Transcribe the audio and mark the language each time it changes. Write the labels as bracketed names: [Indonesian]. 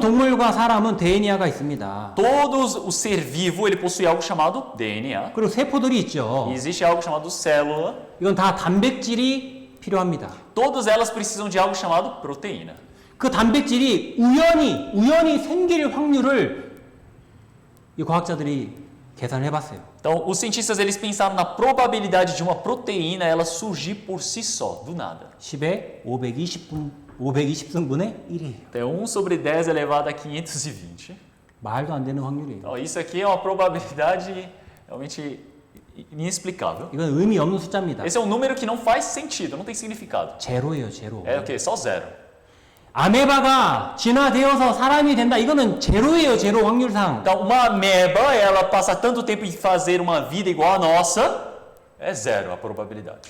[Korean] 동물과 사람은 DNA가 있습니다. [Portuguese] Todos o ser vivo ele possui algo chamado DNA. [Korean] 그리고 세포들이 있죠. [Portuguese] E existe algo chamado célula. [Korean] 이건 다 단백질이 필요합니다. [Portuguese] Todas elas precisam de algo chamado proteína. [Korean] 그 단백질이 우연히 생길 확률을 이 과학자들이 계산을 해봤어요. [Portuguese] Então, os cientistas eles pensaram na probabilidade de uma proteína ela surgir por si só, do nada. [Korean] 10에 520승분의 1이에요. [Portuguese] Então, 1 sobre 10 elevado a 520. [Korean] 말도 안 되는 확률이에요. [Portuguese] Então, isso aqui é uma probabilidade realmente inexplicável. [Korean] 이건 의미 없는 숫자입니다. [Portuguese] Esse é um número que não faz sentido, não tem significado. [Korean] 제로예요, 제로. [Portuguese] É o quê? Só zero. [Korean] 아메바가 진화되어서 사람이 된다. 이거는 제로예요, 제로 확률상. [Portuguese] Então, uma ameba, ela passa tanto tempo em fazer uma vida igual a nossa, é zero a probabilidade.